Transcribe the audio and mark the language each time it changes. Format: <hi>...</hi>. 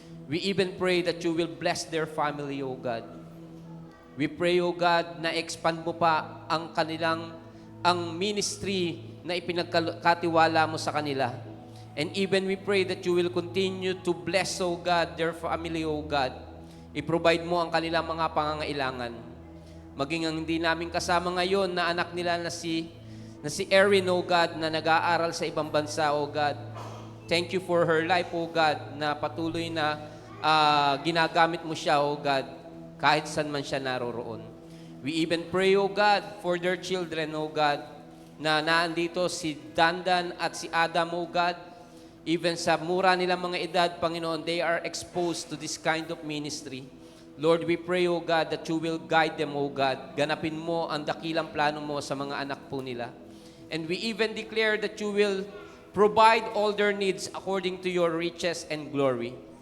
<en>We even pray that you will bless their family, O God. We pray, O God,</en> <tl>na expand mo pa ang ministry na ipinagkatiwala mo sa kanila.</tl> <en>And even we pray that you will continue to bless, O God, their family, O God.</en> <tl>I-provide mo ang kanilang mga pangangailangan. Maging ang hindi namin kasama ngayon na anak nila na si Erin, O God, na nag-aaral sa ibang bansa, O God.</tl> <en>Thank you for her life, O God,</en> <tl>na patuloy na ginagamit mo siya, O God, kahit saan man siya naroroon.</tl> <en>We even pray, O God, for their children, O God,</en> <tl>na naandito si Dandan at si Adam,</tl> <en>O God. Even</en> <tl>sa mura nilang mga edad, Panginoon,</tl> <en>they are exposed to this kind of ministry. Lord, we pray, O God, that you will guide them, O God.</en> <tl>Ganapin mo ang dakilang plano mo sa mga anak po nila.</tl> <en>And we even declare that you will provide all their needs according to your riches and glory.</en>